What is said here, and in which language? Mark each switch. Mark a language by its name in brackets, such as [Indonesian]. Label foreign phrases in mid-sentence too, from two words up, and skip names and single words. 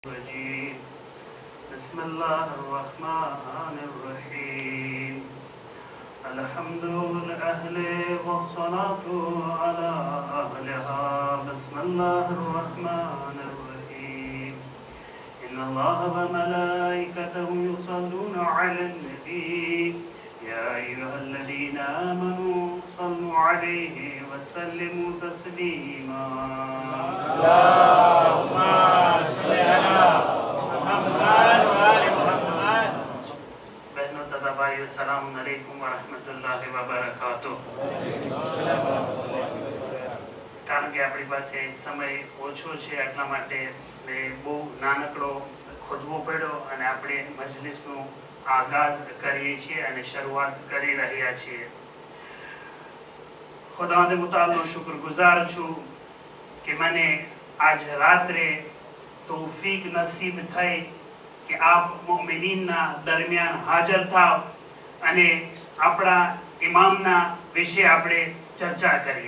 [Arabic] الرجيم بسم الله الرحمن الرحيم الحمد لله والصلاة على أهلها بسم الله الرحمن الرحيم إن الله وملائكته يصلون على النبي يا أيها الذين آمنوا صلوا عليه وسلموا تسليما اللهم صل على محمد وآل محمد. [Hindi] बहनों तथा भाइयों [Arabic] سلام عليكم ورحمة الله وبركاته. [Gujarati] કારણ કે આપણી પાસે સમય ઓછો છે એટલા માટે મેં બહુ નાનકડો ખુતબો પડ્યો અને આપણે મજલિસનું આગાઝ કરીએ છીએ અને શરૂઆત કરી રહ્યા છીએ. ખુદાવંદ મુતાલનો શુક્રગુજાર છું કે મને આજ રાત્રે તૌફીક નસીબ થઈ કે આપ મુમિનીનના દરમિયાન હાજર થાવ અને આપણા ઇમામના વિશે આપણે ચર્ચા કરીએ.